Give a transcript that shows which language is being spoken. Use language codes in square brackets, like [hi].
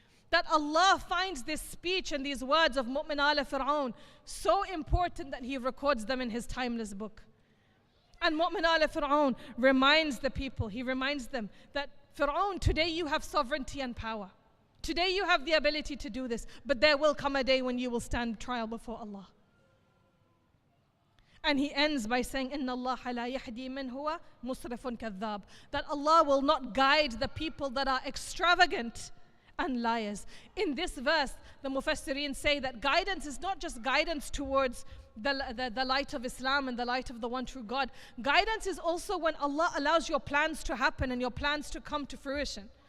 [en] That Allah finds this speech and these words of Mu'min ala Fir'aun so important that He records them in His timeless book. And Mu'min ala Fir'aun reminds the people, he reminds them that Fir'aun, today you have sovereignty and power. Today you have the ability to do this, but there will come a day when you will stand trial before Allah. And he ends by saying, [ar] إِنَّ اللَّهَ لَا يَهْدِي مَنْ هُوَ مُسْرِفٌ كَذَّابٌ. [en] That Allah will not guide the people that are extravagant and liars. In this verse, the Mufassirin say that guidance is not just guidance towards the light of Islam and the light of the one true God. Guidance is also when Allah allows your plans to happen and your plans to come to fruition.